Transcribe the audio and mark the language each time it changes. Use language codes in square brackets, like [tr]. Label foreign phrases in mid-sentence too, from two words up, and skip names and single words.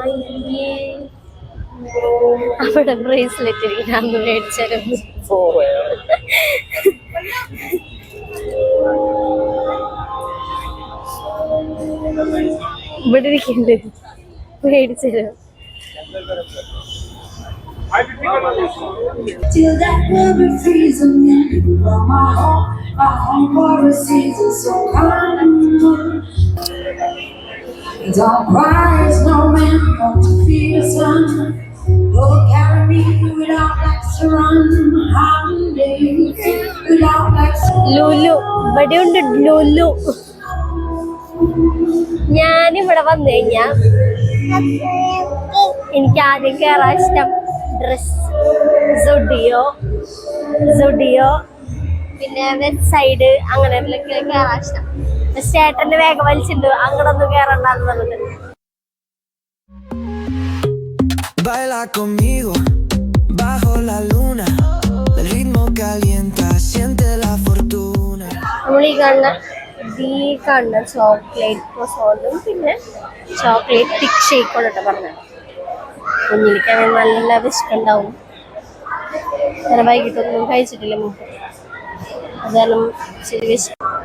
[ml] അവിടെ ബ്രേസ്ലെറ്റ് അന്ന് മേടിച്ചാലും ഇവിടെ ഇരിക്കണ്ട് മേടിച്ചാലും. [en] Till that river freezing from my home for a season so calm. Don't cry, no man, don't feel the sun. Oh, carry me without legs to run. Without legs. Lulu, [ml] ഇവിടെയുണ്ട് ലുലു. ഞാനിവിടെ വന്നു കഴിഞ്ഞാ എനിക്ക് ആദ്യം കയറാൻ ഇഷ്ടം ഡ്രസ് സുഡിയോ പിന്നെ വെബ് സൈഡ് അങ്ങനെ കയറാൻ ഇഷ്ടം. ചേട്ടന്റെ വേഗം വലിച്ചിട്ടുണ്ട് അങ്ങോട്ടൊന്നും കയറണ്ടെന്ന് പറഞ്ഞിട്ട്. [es] Baila conmigo bajo la luna, el ritmo calienta, siente la fortuna. [ml] നമ്മൾ ഈ കാണുന്ന [en] chocolate croissant [ml] പിന്നെ [en] chocolate thick shake [ml] പറഞ്ഞത്. കുഞ്ഞിലേക്കാണെങ്കിൽ നല്ല വിശക്കുണ്ടാവും. അങ്ങനെ വൈകിട്ടൊന്നും കഴിച്ചിട്ടില്ല മുമ്പ്, അതാലും ശരി വിശക്കും.